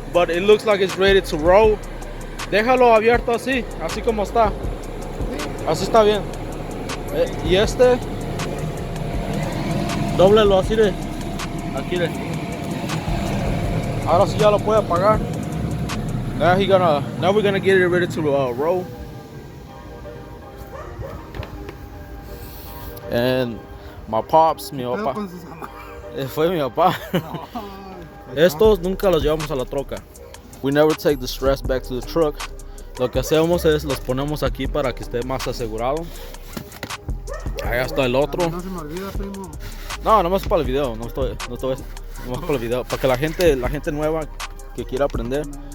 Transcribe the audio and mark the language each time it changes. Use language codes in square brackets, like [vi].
[en] But it looks like it's ready to roll. [es] Déjalo abierto así como está. Así está bien. Y este, dóblelo así de aquí de. Ahora sí ya lo puede apagar. [en] Now we're gonna get it ready to roll. And my pops, [es] mi papá. Fue mi papá. Estos nunca los llevamos a la troca. [en] We never take the stress back to the truck. [es] Lo que hacemos es los ponemos aquí para que esté más asegurado. Ahí está el otro. No se me olvida, primo. No, nomás para el video. No estoy nomás para el video. Para que la gente nueva que quiera aprender.